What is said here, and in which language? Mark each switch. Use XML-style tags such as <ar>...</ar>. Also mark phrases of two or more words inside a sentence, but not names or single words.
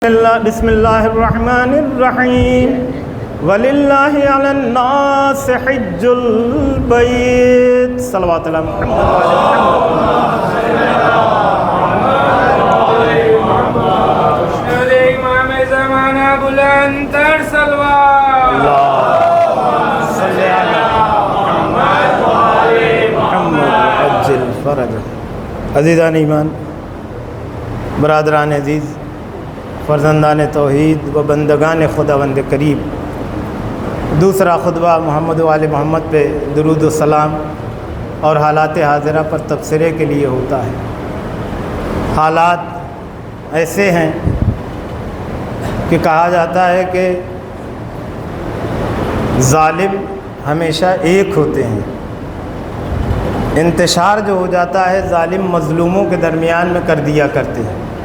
<ar>بسم اللہ الرحمن الرحیم وَلِلَّهِ عَلَى النَّاسِ حِجُّ الْبَيْتِ صلوات علی محمد</ar> <ur>امام زمانہ بلند تر صلوات</ur> <ar>صلی علی محمد عجل فرج۔</ar> <ur>عزیزان ایمان، برادران عزیز، فرزندان توحید و بندگان خداوند کریم، دوسرا خطبہ محمد و آل محمد پہ درود و سلام اور حالات حاضرہ پر تبصرے کے لیے ہوتا ہے۔ حالات ایسے ہیں کہ کہا جاتا ہے کہ ظالم ہمیشہ ایک ہوتے ہیں، انتشار جو ہو جاتا ہے ظالم مظلوموں کے درمیان میں کر دیا کرتے ہیں۔</ur>